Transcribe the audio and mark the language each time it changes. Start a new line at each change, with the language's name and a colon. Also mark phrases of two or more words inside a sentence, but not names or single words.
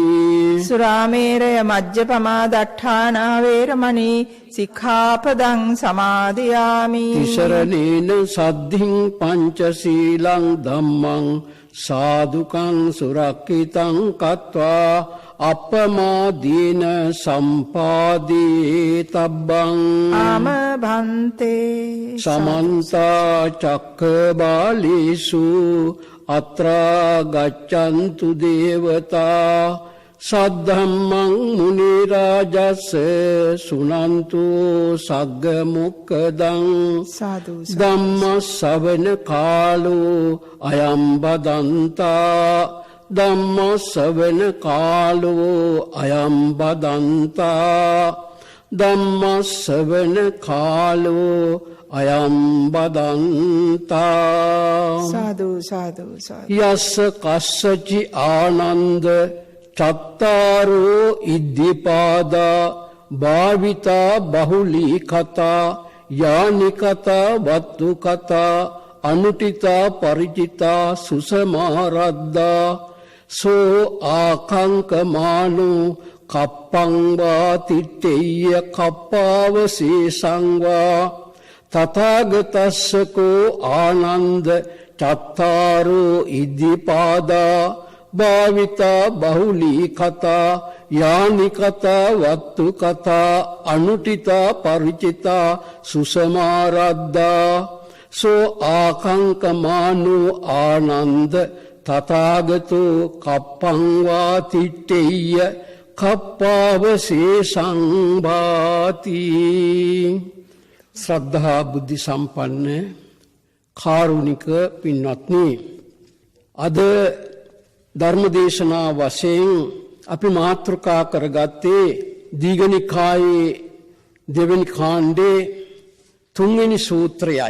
Pali: සුරාමේරය මජ්ජපමා දට්ඨානා වේරමණී සික්ඛාපදං සමාදියාමි. තිසරණේන සද්ධින් පංචශීලං ධම්මං සාදුකං සුරක්ඛිතං කତ୍වා අපමාදීන සම්පාදී තබ්බං. ආම භන්තේ සමන්ත චක්කබාලේසු අත්‍රා ගච්ඡන්තු දේවතා සද්ධම්මං මුනි රාජස්ස සුනන්තු සග්ග මොක්ඛදං. සාදු ධම්ම ශ්‍රවණ කාලෝ අයං බදන්තා. ධම්ම ශ්‍රවණ කාලෝ අයං බදන්තා. ධම්ම ශ්‍රවණ කාලෝ අයං බදන්තා. සාදු සාදු සාදු. යස්ස කස්සචි ආනන්ද චත්තාරෝ ඉද්ධිපාදා භාවිතා බහුලී කතා යානි කතා වත්තු කතා අනුටිතා පරිචිතා සුසමාරද්දා සෝ ආකංකමානු කප්පං වා තිට්ඨෙය්‍ය කප්පාවසේසං වා තථාගතස්සකෝ ආනන්ද චත්තාරෝ ඉද්ධිපාදා භාවිතා බහුලී කතා යානි කතා වත්තු කතා අනුටිතා පරිචිතා සුසමාරද්දා සෝ ආකංකමානෝ ආනන්ද තථාගතෝ කප්පං වා තිට්ඨෙය්‍ය කප්පාවසේසං භාති.
Sinhala: ශ්‍රද්ධා බුද්ධ සම්පන්න කාරුණික පින්වත්නි, අද ධර්මදේශනා වශයෙන් අපි මාතෘකා කරගත්තේ දීඝනිකායේ දෙවෙනි කාණ්ඩේ 3 වෙනි සූත්‍රයයි.